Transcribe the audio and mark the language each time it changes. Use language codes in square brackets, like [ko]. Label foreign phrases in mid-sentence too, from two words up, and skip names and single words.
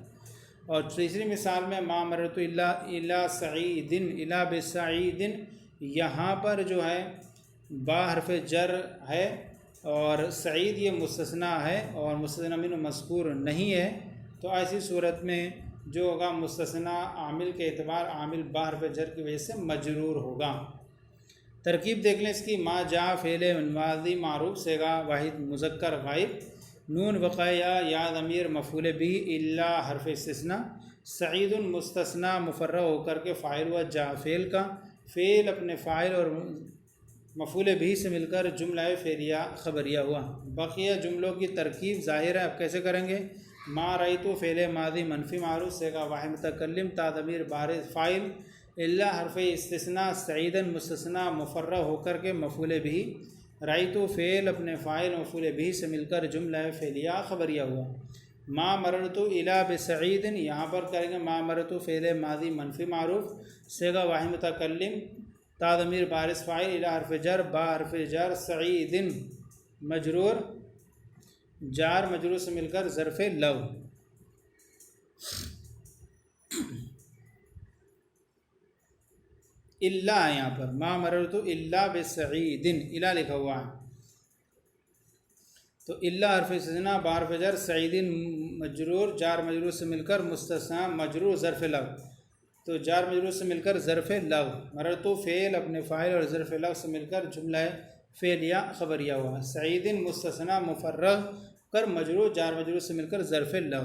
[ur] اور تیسری مثال میں [ar] ما مررت الا سعید الا بسعید، [ur] یہاں پر جو ہے با حرف جر ہے اور سعید یہ مستثنی ہے اور مستثنی منہ مذکور نہیں ہے، تو ایسی صورت میں جو ہوگا مستثنی عامل کے اعتبار عامل با حرف جر کی وجہ سے مجرور ہوگا۔ ترکیب دیکھ لیں اس کی، [ar] ما جاء [ur] فعل ماضی معروف صیغہ واحد مذکر غائب نون وقایا یا ضمیر مفعول بہ الا حرف استثناء، سعید مستثنی مفرغ ہو کر کے فاعل ہوا جاء فعل کا، فعل اپنے فاعل اور مفعول بہ سے مل کر جملہ فعلیہ خبریہ ہوا۔ بقیہ جملوں کی ترکیب ظاہر ہے، اب کیسے کریں گے؟ [ar] ما رأیت [ur] فعل ماضی منفی معروف صیغہ واحد متکلم تا ضمیر بارز فاعل الا حرف استثناء سعیدن مستثنی مفرغ ہو کر کے مفعول بہ، رأیت فعل اپنے فاعل مفعول بہ سے مل کر جملہ فعلیہ خبریہ ہوا۔ [ar] ما مررت الا بسعید، [ur] یہاں پر کریں گے [ar] ما مررت [ur] فعل ماضی منفی معروف صیغہ واحد متکلم تا ضمیر بارز فاعل الا حرف جر با حرف جر سعید مجرور، جار مجرور سے مل کر ظرف لو۔ الا ہے یہاں پر [ar] ما مررت الا بسعید، [ur] الا لکھا ہوا ہے تو الا حرف استثناء با حرف جر سعید مجرور، جار مجرور سے مل کر مستثنی مجرور ظرف لو، تو جار مجرور سے مل کر ظرف لو، مررت فعل اپنے فاعل اور ظرف لو سے مل کر جملہ فعلیہ خبریہ ہوا۔ سعید مستثنی مفرغ کر مجرور، جار مجرور سے مل کر ظرف لو۔